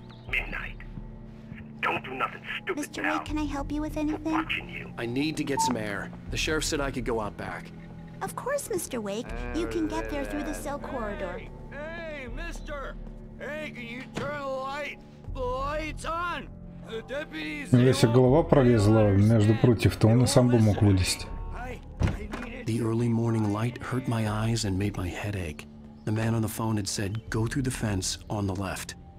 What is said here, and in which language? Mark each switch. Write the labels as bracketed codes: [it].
[en] Midnight. Don't do nothing stupid, Mr. pal. Wake, can I help you with anything? Watching you. I need to get some air. The sheriff said I could go out back. Of course, Mr. Wake. You can get there through the cell corridor. Hey, mister! Hey, can you turn the light? The light's on! The deputies... [ru] Если голова пролезла между прутьев, то он и сам бы мог вылезть. [en] The early morning light hurt my eyes and made my head ache. The man on the phone had said, go through the fence on the left.